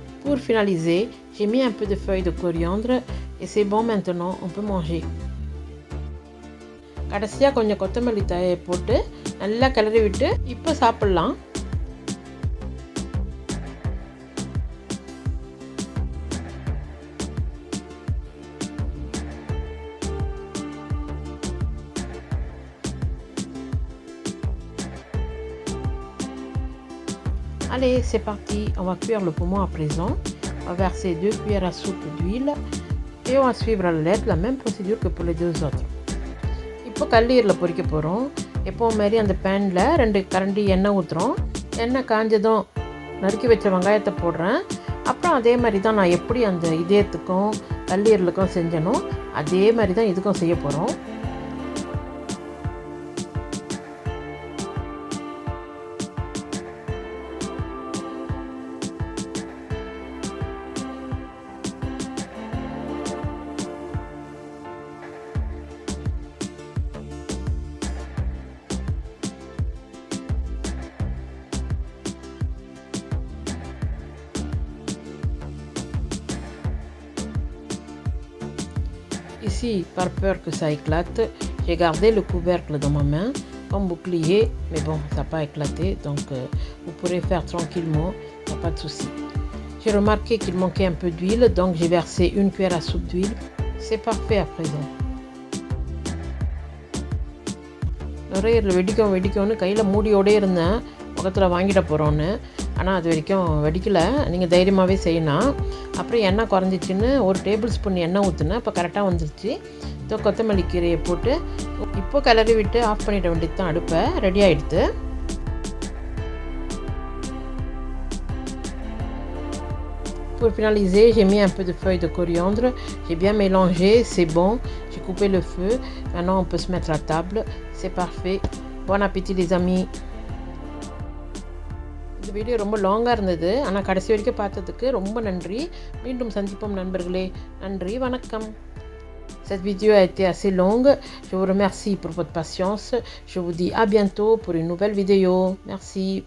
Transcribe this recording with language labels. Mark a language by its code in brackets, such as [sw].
[fr] Pour finaliser, j'ai mis un peu de feuilles de coriandre et c'est bon maintenant, on peut manger. [ta] கடைசியாக கொஞ்சம் கொத்தமல்லி தழையை போட்டு நல்லா கிளறி விட்டு இப்போ சாப்பிட்லாம். [fr] Allez, c'est parti, on va cuire le poumon à présent. On va verser 2 cuillères à soupe d'huile et on va suivre à la lettre la même procédure que pour les deux autres. [ta] இப்போ கல்லீரில் பொரிக்க போகிறோம். எப்போ மாதிரி அந்த பேனில் 2 கரண்டி எண்ணெய் ஊற்றுறோம். எண்ணெய் காஞ்சதும் நறுக்கி வச்ச வெங்காயத்தை போடுறேன். அப்புறம் அதே மாதிரி தான் நான் எப்படி அந்த இதயத்துக்கும் கல்லீரலுக்கும் செஞ்சனோ அதே மாதிரி தான் இதுக்கும் செய்ய போகிறோம். [fr] Ici, par peur que ça éclate, j'ai gardé le couvercle dans ma main comme bouclier, mais bon, ça n'a pas éclaté, donc vous pourrez faire tranquillement, il n'y a pas de souci. J'ai remarqué qu'il manquait un peu d'huile, donc j'ai versé une cuillère à soupe d'huile. C'est parfait à présent. [ta] நுரையீரல் வெடிக்கும்னு கையில் மூடியோடே இருந்தேன், முகத்தில் வாங்கிட போகிறோன்னு. ஆனால் அது வரைக்கும் வெடிக்கலை. நீங்கள் தைரியமாகவே செய்யலாம். அப்புறம் எண்ணெய் குறைஞ்சிச்சின்னு ஒரு டேபிள் ஸ்பூன் எண்ணெய் ஊற்றுனேன். இப்போ கரெக்டாக வந்துருச்சு. கொத்தமல்லி கீரையை போட்டு இப்போ கிளறி விட்டு ஆஃப் பண்ணிட வேண்டியது தான் அடுப்பை. ரெடி ஆகிடுது. [fr] Pour finaliser, j'ai mis un peu de feuilles de coriandre. J'ai bien mélangé, c'est bon. J'ai coupé le feu. Maintenant, on peut se mettre à table. C'est parfait. Bon appétit les amis. [ta] இந்த video ரொம்ப லாங்காக இருந்தது. ஆனால் கடைசி வரைக்கும் பார்த்ததுக்கு ரொம்ப நன்றி. மீண்டும் சந்திப்போம் நண்பர்களே. நன்றி, வணக்கம். [fr] Cette vidéo a été assez longue. Je vous remercie pour votre patience. Je vous dis à bientôt pour une nouvelle vidéo. Merci.